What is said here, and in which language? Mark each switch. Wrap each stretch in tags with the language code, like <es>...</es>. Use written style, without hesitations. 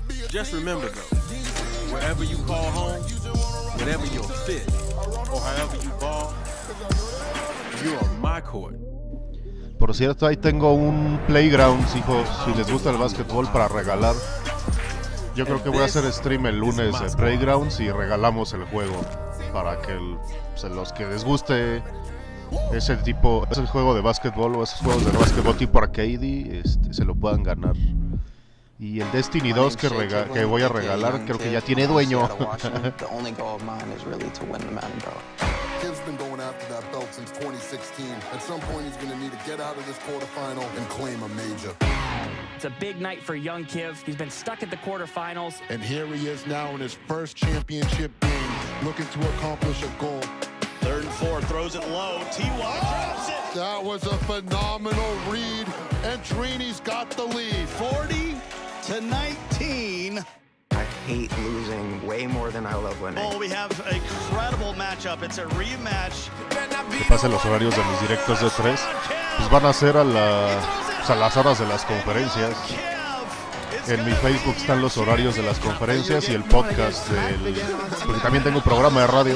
<en>Just remember though, wherever you call home, whenever you're fit, or however you ball, you're on my court.</en> <es>Por cierto, ahí tengo un Playgrounds, hijos, si les gusta el básquetbol, para regalar. Yo creo que voy a hacer stream el lunes de Playgrounds y regalamos el juego para que los que les guste ese juego de básquetbol o esos juegos de básquetbol tipo arcade, se lo puedan ganar. Y el Destiny 2 que voy a regalar creo que ya tiene dueño.</es> <en>Kev's been going after that belt since 2016. At some point, he's going to need to get out of this quarterfinal and claim a major. It's a big night for young Kev. He's been stuck at the quarterfinals. And here he is now in his first championship game, looking to accomplish a goal. 3rd and 4, throws it low. T.Y. drops it. That was a phenomenal read, and Trini's got the lead. 40-19. I hate losing way more than I love winning. Oh, we have an incredible matchup. It's a rematch.</en> <es>Que pasen los horarios de mis directos de 3. Pues van a ser a las horas de las conferencias. En mi Facebook están los horarios de las conferencias y el podcast porque también tengo un programa de radio.</es>